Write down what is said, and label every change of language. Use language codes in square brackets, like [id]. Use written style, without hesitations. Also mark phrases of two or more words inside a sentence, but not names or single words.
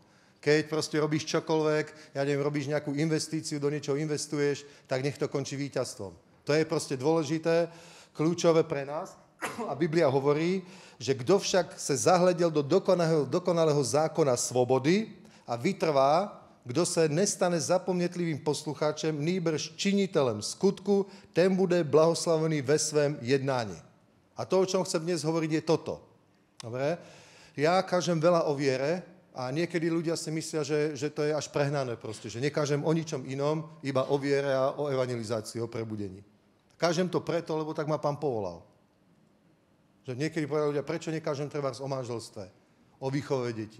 [sk] Keď proste robíš čokoľvek, robíš nejakú investíciu, do niečoho investuješ, tak nech to končí víťazstvom. To je proste dôležité, kľúčové pre nás. A Biblia hovorí, že kto však sa zahľadil do dokonalého zákona slobody a vytrvá, kto sa nestane [cs] zapomnetlivým poslucháčem, nýbrž činiteľem skutku, ten bude blahoslavený ve svém jednání. [sk] A to, o čom chcem dnes hovoriť, je toto. Dobre? Ja kážem veľa o viere, a niekedy ľudia si myslia, že to je až prehnané proste, že nekážem o ničom inom, iba o viere a o evangelizácii, o prebudení. Kážem to preto, lebo tak ma Pán povolal. Že niekedy povedali ľudia, prečo nekážem trebárs o manželstve, o výchove detí?